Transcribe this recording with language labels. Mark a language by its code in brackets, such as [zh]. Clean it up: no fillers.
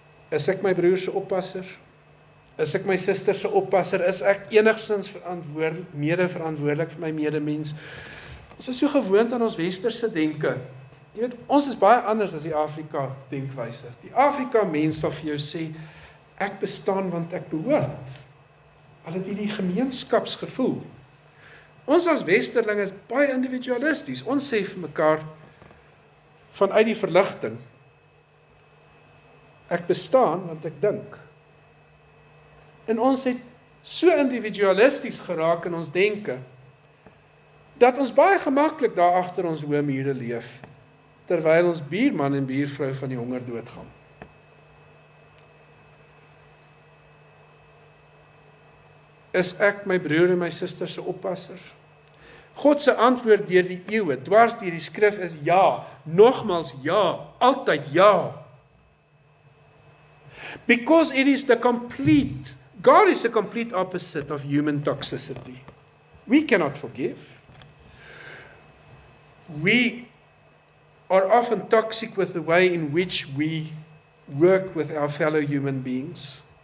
[af] Is ek my broer se oppasser? Is ek my suster se oppasser? Is ek enigstens mede-verantwoordelik vir my medemens? Ons is so gewoond aan ons westerse denke. Jy weet, ons is baie anders as die Afrika denkwyse. Die Afrika mens sal vir jou sê, ek bestaan want ek behoort. Hulle het hierdie gemeenskapsgevoel. Ons as westerlinge is baie individualisties. Ons sê vir mekaar, vanuit die verligting, ek bestaan want ek dink. En ons het so individualisties geraak in ons denke, dat ons baie gemaklik daar agter ons hoë mure leef, terwyl ons buurman en buurvrou van die honger doodgaan. Is ek my broer en my suster se oppasser? God se antwoord deur die eeue, dwars deur die skrif is ja, nogmals ja, altyd ja. [en] Because it is God is the complete opposite of human toxicity. We cannot forgive. We are often toxic with the way in which we work with our fellow human beings.